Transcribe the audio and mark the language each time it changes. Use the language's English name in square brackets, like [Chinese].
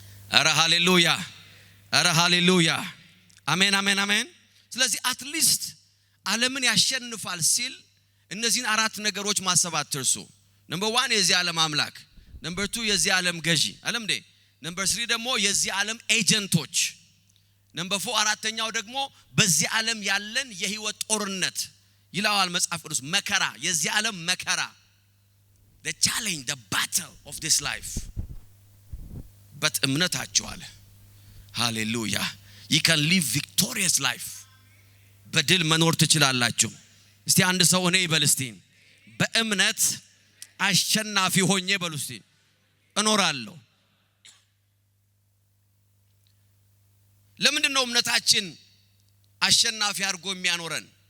[Amharic] አረ ሃሌሉያ፣ አረ ሃሌሉያ፣ አሜን አሜን አሜን። ስለዚህ [English] at least [Amharic] ዓለምን ያሸንፋል ሲል እነዚህን አራት ነገሮች ማሰብ አትርሱ። number 1 የዚህ ዓለም አምላክ፣ number 2 የዚህ ዓለም ገዢ ዓለም ደ number 3 ደግሞ የዚህ ዓለም ኤጀንቶች፣ number 4 አራተኛው ደግሞ በዚህ ዓለም ያለን የህይወት ጦርነት ይላዋል መጽሐፍ ቅዱስ። መከራ፣ የዚህ ዓለም መከራ፣ [English] the challenge, the battle of this life. but [Amharic] እምነታችሁ አለ ሃሌሉያ [English] you can live victorious life. [Amharic] በድል መኖር ትችላላችሁ። እስቲ አንድ ሰው እኔ ይበል እስቲ በእምነት አሸናፊ ሆኜ በሉ እስቲ እኖራለሁ። ለምንድን ነው እምነታችን አሸናፊ አድርጎ የሚያኖረን?